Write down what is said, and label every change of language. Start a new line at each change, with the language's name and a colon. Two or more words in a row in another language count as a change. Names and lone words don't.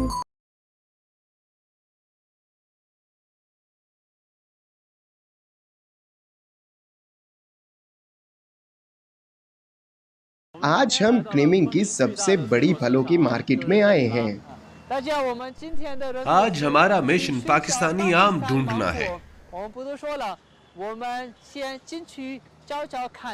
Hindi: आज हम क्नीमिंग की सबसे बड़ी फलों की मार्केट में आए हैं। आज हमारा मिशन पाकिस्तानी आम ढूंढना है।
Chinese: 大家我们今天的任务是，我们先进去找找看。